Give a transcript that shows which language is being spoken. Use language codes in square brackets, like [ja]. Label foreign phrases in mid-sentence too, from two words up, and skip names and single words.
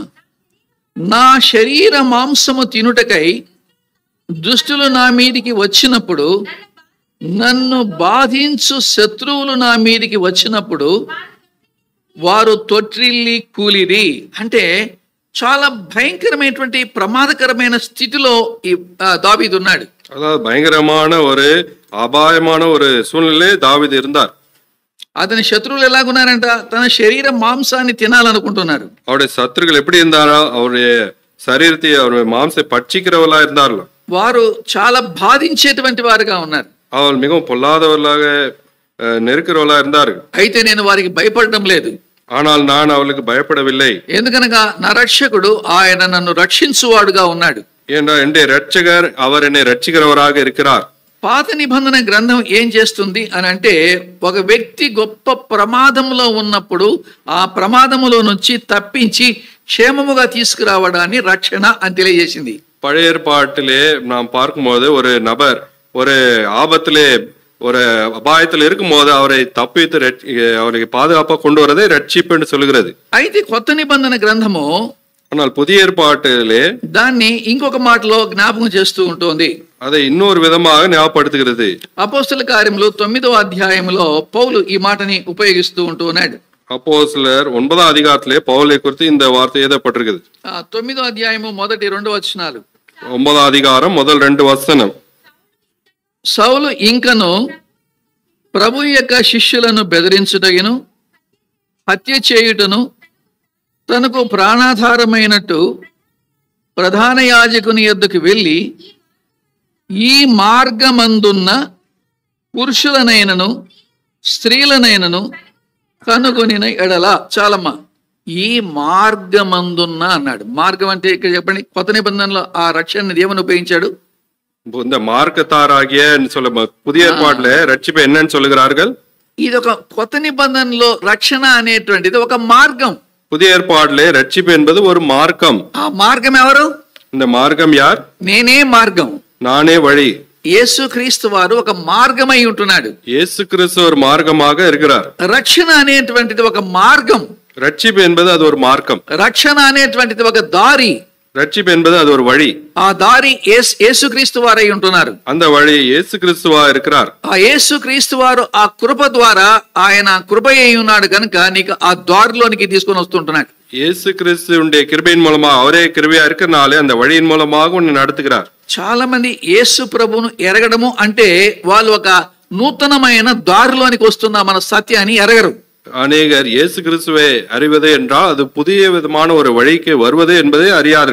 [te] నా శరీర మాంసము తినుటకై దుష్టులు నా మీదికి వచ్చినప్పుడు, నన్ను బాధించు శత్రువులు నా మీదికి వచ్చినప్పుడు వారు తొట్రిల్లి కూలిరి. అంటే చాలా భయంకరమైనటువంటి ప్రమాదకరమైన స్థితిలో ఈ దావీదు ఉన్నాడు. [ta] அதாவது பயங்கரமான ஒரு அபாயமான ஒரு சூழ்நிலை தாவீது இருந்தார். [te] అతని శత్రువులు ఎలాగున్నారంట? తన శరీర మాంసాన్ని తినాలనుకుంటున్నారు. [ta] அவருடைய சத்துருக்கள் எப்படி இருந்தாரோ, அவருடைய శరీరத்தை அவருடைய மாம்சை பட்சிக்கிறவர்களா இருந்தார்கள். [te] వారు చాలా బాధించేటువంటి వారుగా ఉన్నారు. [ta] அவர் மிகவும் பொல்லாதவர்களாக நெருக்கிறவர்களா இருந்தார்கள். [te] అయితే నేను వారికి భయపడడం లేదు. [ta] ஆனால் நான் அவளுக்கு பயப்படவில்லை. [te] ఎందుకనగా నా రక్షకుడు ఆయన నన్ను రక్షించువాడుగా ఉన్నాడు. [ta] ஏனென்றால் என்னுடைய ரட்சகர் அவர் என்னை ரட்சிக்கிறவராக இருக்கிறார். [te] పాత నిబంధన గ్రంథం ఏం చేస్తుంది అని అంటే, ఒక వ్యక్తి గొప్ప ప్రమాదంలో ఉన్నప్పుడు ఆ ప్రమాదములో నుంచి తప్పించి క్షేమముగా తీసుకురావడాన్ని రక్షణ అని తెలియజేసింది. [ta] பழைய ஏற்பாட்டிலே நாம் பார்க்கும்போது, ஒரு நபர் ஒரு ஆபத்திலே ஒரு அபாயத்தில் இருக்கும்போது அவரை தப்பித்து அவருக்கு பாதுகாப்பாக கொண்டு வரதை ரட்சிப்பு என்று சொல்கிறது. [te] అయితే కొత్త నిబంధన గ్రంథము [ta] ஆனால் புதிய ஏற்பாட்டிலே [te] దాన్ని ఇంకొక మాటలో జ్ఞాపకం చేస్తూ ఉంటుంది. [ta] அதை இன்னொரு విధமாக ஞாபகப்படுத்துகிறது. [te] అపోస్తల కార్యములు 9వ అధ్యాయంలో పౌలు ఈ మాటని ఉపయోగిస్తూ ఉంటూ ఉన్నాడు. [ta] அப்போஸ்தலர் 9ஆம் அதிகாரத்திலே பவுலை குறித்து இந்த வார்த்தை எழுதப்பட்டிருக்கிறது. [te] 9వ అధ్యాయము మొదటి 2 వచనాలు. [ta] 9ஆம் அதிகாரம் முதல் 2 వచనం. [te] సౌలు ఇంకను ప్రభు యొక్క శిష్యులను బెదిరించుటగిను హత్య చేయుటను తనకు ప్రాణాధారమైనట్టు ప్రధాన యాజకుని యొద్దకు వెళ్ళి ఈ మార్గమందున్న పురుషులనైనను స్త్రీలనైనను కనుగొనిన ఎడల. చాలమ్మా, ఈ మార్గమందున్న అన్నాడు. మార్గం అంటే ఇక్కడ చెప్పండి, కొత్త నిబంధనలో ఆ రక్షణ దేవుని ఉపయోగించాడు. [ta] இந்த மார்க்கத்தாராகிய சொல்ல புதிய ஏற்பாட்டிலே ரட்சிப்பு என்னன்னு சொல்லுகிறார்கள். [te] ఇది ఒక కొత్త నిబంధనలో రక్షణ అనేటువంటిది ఒక మార్గం. [ta] புதிய ஏற்பாட்டிலே ரட்சிப்பு என்பது ஒரு மார்க்கம். [te] ఆ మార్గం ఎవరు? [ta] இந்த மார்க்கம் யார்? [te] నేనే మార్గం, [ta] நானே வழி. [te] యేసు క్రీస్తు వారు ఒక మార్గమై ఉంటున్నాడు. [ta] இயேசு கிறிஸ்து ஒரு மார்க்கமாக இருக்கிறார். [te] రక్షణ అనేటువంటిది ఒక మార్గం. [ta] ரட்சிப்பு என்பது அது ஒரு மார்க்கம். [te] రక్షణ అనేటువంటిది ఒక దారి. [ta] ரட்சிப்பு என்பது அது ஒரு வழி. [te] ఆ దారి యేసుక్రీస్తు వారై ఉంటున్నారు. [ta] அந்த వழி இயேசு கிறிஸ்துவா இருக்கிறார். [te] ఆ యేసుక్రీస్తు వారు ఆ కృప ద్వారా ఆయన కృప అయి ఉన్నాడు కనుక నీకు ఆ దారిలోనికి తీసుకొని వస్తుంటున్నాడు. [ta] இயேசு கிறிஸ்துவுடைய கிருபையின் மூலமா அவரே கிருபையா இருக்கிறனாலே அந்த வழியின் மூலமாக உன்னை நடத்துகிறார். [te] చాలా మంది యేసు ప్రభువును ఎరగడము అంటే వాళ్ళు ఒక నూతనమైన దారిలోనికి వస్తున్నామన్న సత్యాన్ని ఎరగరు. [ta] அநேகர் இயேசு கிறிஸ்துவை அறிவது என்றால் அது புதிய விதமான ஒரு வழிக்கு வருவது என்பதை அறியாரு.